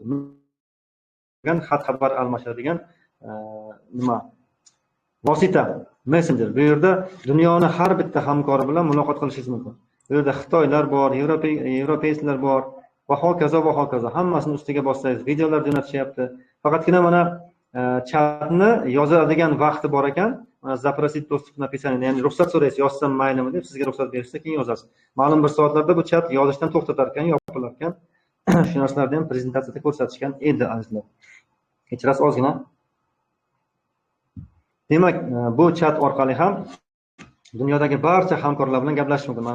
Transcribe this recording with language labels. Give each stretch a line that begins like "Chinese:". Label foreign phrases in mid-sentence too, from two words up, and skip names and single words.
Uzbek: Xat xabar almashadigan nima vosita, messenger. Bu yerda dunyoning har bitta hamkori bilan muloqot qilishingiz mumkin. Bu yerda Xitoylar bor, Yevropayslar bor va hokazo va hokazo. Hammasini ustiga bossangiz videolar jo'natishyapti. Faqatgina mana chatni yozadigan vaqti bor ekan.
Russian: Zaprosить доступ к написанию,
Uzbek: ya'ni ruxsat so'raysiz, yozsam maylimi deb sizga ruxsat berishsa keyin yozasiz. Ma'lum bir soatlarda bu chat yozishdan to'xtatar ekan, yopilar ekan. Shu narsalarni ham prezentatsiyada ko'rsatishgan edi azizlar. Kechirasiz ozgina. Demak, bu chat orqali ham dunyodagi barcha hamkorlar bilan gaplashish mumkin.